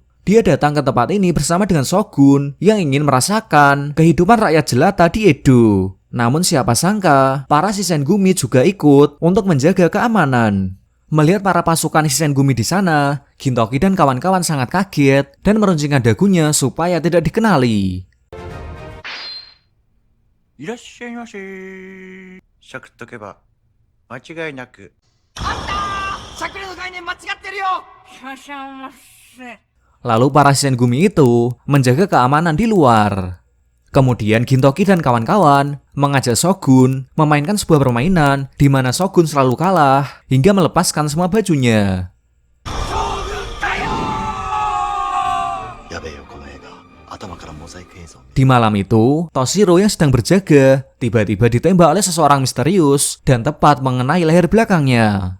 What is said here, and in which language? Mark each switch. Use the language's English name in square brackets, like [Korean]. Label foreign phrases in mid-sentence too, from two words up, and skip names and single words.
[Indonesian] Dia datang ke tempat ini bersama dengan shogun yang ingin merasakan kehidupan rakyat jelata di Edo. Namun siapa sangka, para Shisengumi juga ikut untuk menjaga keamanan. Melihat para pasukan Shisengumi di sana, Gintoki dan kawan-kawan sangat kaget dan meruncingkan dagunya supaya tidak dikenali. [Japanese] いらっしゃいませ。しゃくっとけば間違いなく。しゃくれの概念間違ってるよ。いらっしゃいませ。 [Indonesian] Lalu para Shisengumi itu menjaga keamanan di luar. Kemudian Gintoki dan kawan-kawan mengajak shogun memainkan sebuah permainan di mana shogun selalu kalah hingga melepaskan semua bajunya. Di malam itu, Toshiro yang sedang berjaga tiba-tiba ditembak oleh seseorang misterius dan tepat mengenai leher belakangnya.